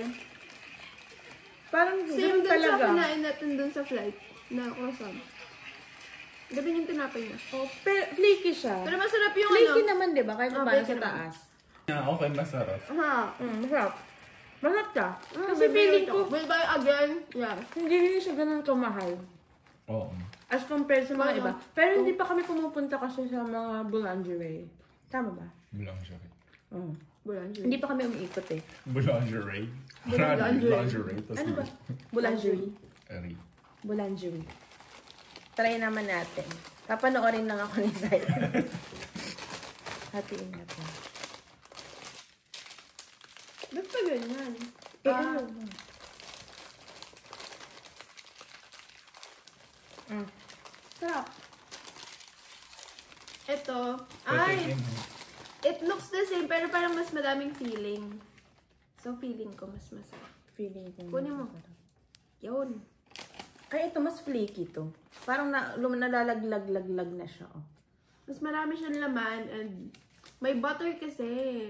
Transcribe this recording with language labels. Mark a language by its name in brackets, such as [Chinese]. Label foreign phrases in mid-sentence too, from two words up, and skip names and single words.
[Filipino] Parang Same ganun dun sa talaga. kinain natin dun sa flight. Na croissant. Ganun yung tinapay niya. Oh, pero flaky siya. Pero masarap yung Flaky ano. naman, di ba? Kahit Oh, paano flaky sa naman. taas. Yeah, okay, masarap. Ha. Masarap. Masarap siya. Kasi May feeling ito. ko, [English] Will buy again? Yeah. [Filipino] hindi siya ganun kamahal. Oo. [English] As compared [Filipino] sa mga Ano? iba. Pero hindi pa kami pumupunta kasi sa mga boulangerie. Tama ba? Boulangerie. Oo. Boulangerie. Hindi pa kami umiikot eh. Boulangerie? Boulangerie. Boulangerie. Ano ba? Boulangerie. Eri. Boulangerie. Try naman natin. Papanoorin lang ako ni Zay. Hatiin natin. Ba't pa ganyan? Eh, ano? Sarap. Ito. Ay! It looks the same pero parang mas madaming feeling. So feeling ko mas masarap. Feeling ko. Kunin mo. Yun. Ay, ito mas flaky to. Parang nalalaglag-laglag na siya. Oh. Mas marami siyang laman and may butter kasi.